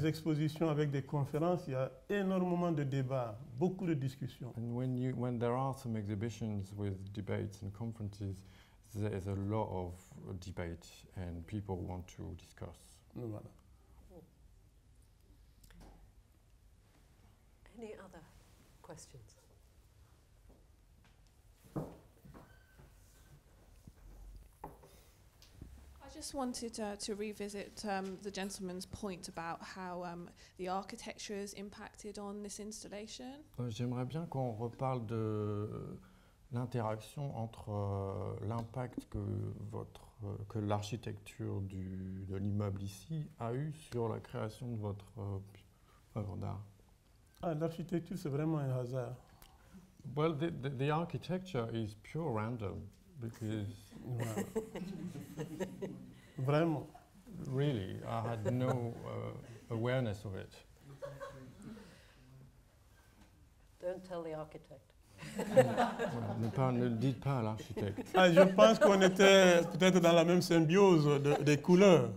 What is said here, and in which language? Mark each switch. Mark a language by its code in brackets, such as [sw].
[fr] des expositions avec des conférences, il y a énormément de débats, beaucoup de discussions. [en] And when there are some exhibitions with debates and conferences, there is a lot of debate and people want to discuss. [fr] Voilà. [en] Any other questions? I just wanted to revisit the gentleman's point about how the architecture has impacted on this installation. [fr] J'aimerais bien qu'on reparle de l'interaction entre l'impact que l'architecture de l'immeuble ici a eu sur la création de votre œuvre d'art. L'architecture, c'est vraiment un hasard. [en] Well, the architecture is pure random because [fr] Voilà. Vraiment. [en] really I had no awareness of it. Don't tell the architect. [fr] Ne le dites pas à l'architecte. Je pense qu'on était peut-être dans la même symbiose des couleurs.